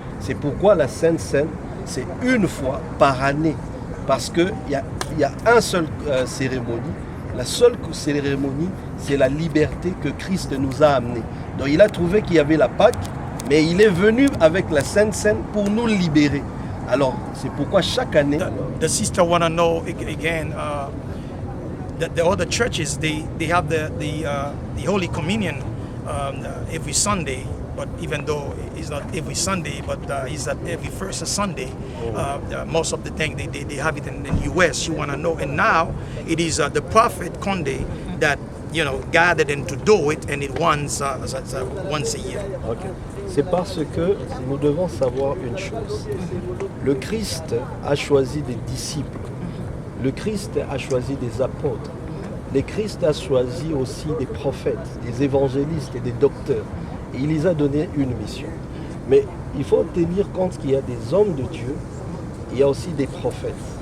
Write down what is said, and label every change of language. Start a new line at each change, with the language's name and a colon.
French: C'est pourquoi la Sainte Seine, c'est 1 fois par année. Parce qu'il y a un seul cérémonie. La seule cérémonie, c'est la liberté que Christ nous a amenée. Donc il a trouvé qu'il y avait la Pâque, mais il est venu avec la Sainte Seine pour nous libérer. Alors, c'est pourquoi chaque année...
English: The sister want to know again, that the other churches, they have the Holy Communion every Sunday. But even though it's not every Sunday, but it's at every first Sunday, most of the time they have it in the US. You want to know, and now it is the prophet Condé that gathered them to do it, and it once a year. Okay.
French: C'est parce que nous devons savoir une chose. Le Christ a choisi des disciples. Le Christ a choisi des apôtres. Le Christ a choisi aussi des prophètes, des évangélistes et des docteurs. Et il les a donné une mission. Mais il faut tenir compte qu'il y a des hommes de Dieu, il y a aussi des prophètes.